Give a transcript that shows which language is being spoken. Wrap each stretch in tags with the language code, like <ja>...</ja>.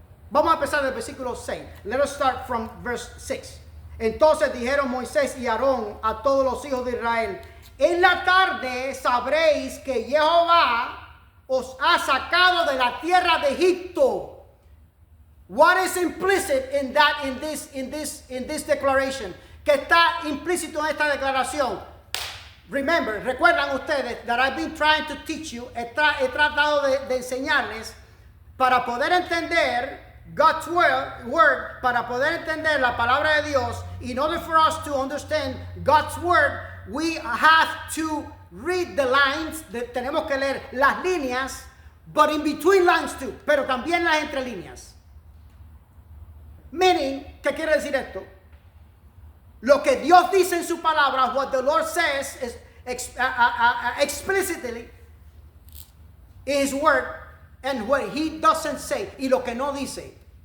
<es>Vamos a empezar del versículo 6.</es> <en>Let us start from verse 6.</en> <es>Entonces dijeron Moisés y Aarón a todos los hijos de Israel: en la tarde sabréis que Jehová os ha sacado de la tierra de Egipto.</es> <en>What is implicit in this declaration?</en> <es>¿Qué está implícito en esta declaración?</es> <en>Remember,</en> <es>recuerdan ustedes</es> <en>that I've been trying to teach you,</en> <es>he tratado de enseñarles para poder entender</es> <en>God's word,</en> <es>para poder entender la palabra de Dios.</es> <en>In order for us to understand God's word, we have to read the lines,</en> <es>tenemos que leer las líneas,</es> <en>but in between lines too,</en> <es>pero también las entre líneas.</es> <en>Meaning,</en> <es>¿qué quiere decir esto? Lo que Dios dice en su palabra,</es> <en>what the Lord says is explicitly in His word, and what He doesn't say,</en> <es>y lo que no dice.</es>